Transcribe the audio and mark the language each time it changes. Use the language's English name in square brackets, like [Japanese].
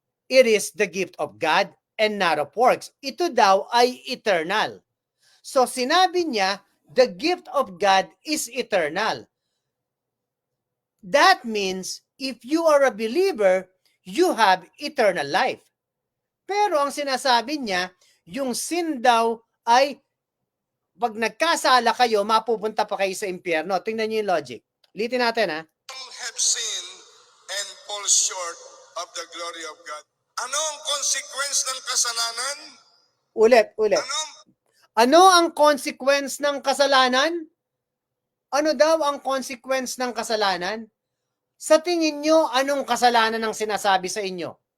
[English] It is the gift of God and not of works. [Filipino] Ito daw ay eternal. So sinabi niya, [English] the gift of God is eternal. That means, if you are a believer, you have eternal life. [Filipino] Pero ang sinasabi niya, yung sin daw ay pag nagkasala kayo, mapupunta pa kayo sa impyerno. Tingnan niyo yung logic. Ulitin natin, ha? [English] All have sinned and fall short of the glory of God. [Filipino] Ano ang consequence ng kasalanan? Ulit. Ano? Ano ang consequence ng kasalanan? Ano daw ang consequence ng kasalanan? Sa tingin nyo, anong kasalanan ang sinasabi sa inyo?